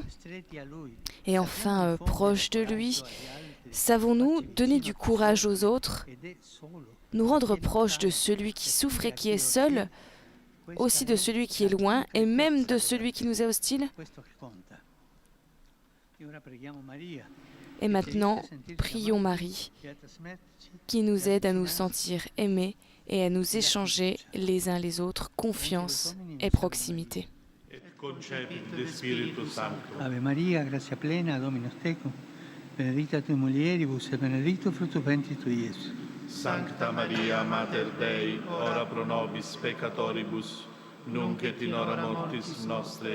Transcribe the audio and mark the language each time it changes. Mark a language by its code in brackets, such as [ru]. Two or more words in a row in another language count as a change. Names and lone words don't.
[fr] Et enfin, proche de lui, savons-nous donner du courage aux autres, nous rendre proches de celui qui souffre et qui est seul, aussi de celui qui est loin et même de celui qui nous est hostile? Et maintenant, prions Marie, qui nous aide à nous sentir aimés et à nous échanger les uns les autres confiance et proximité. [la] Ave Maria, grazia plena, Dominus tecum, benedicta tui mulieribus et benedictus fructus ventris tui, Iesus. Sancta Maria, Mater Dei, ora pro nobis peccatoribus, nunc et in hora mortis nostre.